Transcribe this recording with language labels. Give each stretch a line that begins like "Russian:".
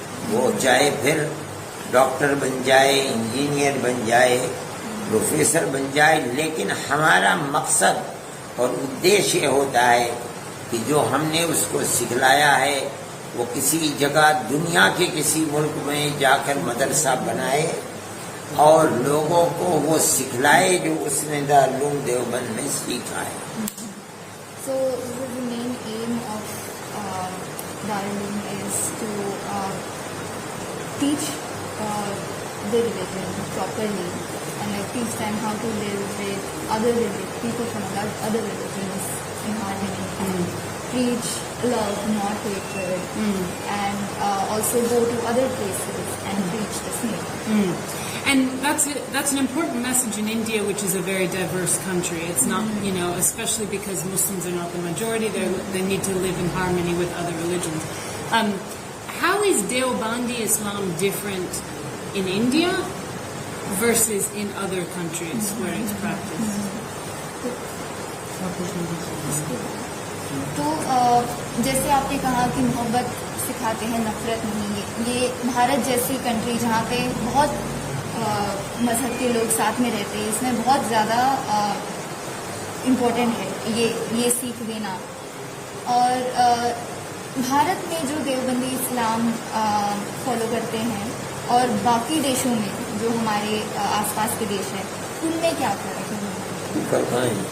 Urdu: وہ چاہے پھر ڈاکٹر بن جائے، انجینئر بن جائے، پروفیسر بن جائے، لیکن ہمارا مقصد اور ادیش یہ ہوتا ہے کہ جو ہم نے اس کو سکھلایا ہے وہ کسی جگہ دنیا کے کسی ملک میں جا کر مدرسہ بنائے اور لوگوں کو وہ سکھلائے جو اس نے دارالعلوم دیوبند میں سیکھا ہے۔
English: So the main aim of Darul is to teach the religion properly and like teach them how to live with people from other religions in harmony. Preach love, not hatred, and also go to other places and preach the same. And that's an important message in India, which is a very diverse country. It's not, especially because Muslims are not the majority, they need to live in harmony with other religions. How is Deobandi Islam different in India versus in other countries where it's practiced?
Urdu: تو جیسے آپ نے کہا کہ محبت سکھاتے ہیں، نفرت نہیں، یہ بھارت جیسی کنٹری جہاں پہ بہت مذہب کے لوگ ساتھ میں رہتے ہیں، اس میں بہت زیادہ امپورٹنٹ ہے یہ سیکھ دینا۔ اور بھارت میں جو دیوبندی اسلام فالو کرتے ہیں اور باقی دیشوں میں جو ہمارے آس پاس کے دیش ہیں ان میں کیا فرق ہے؟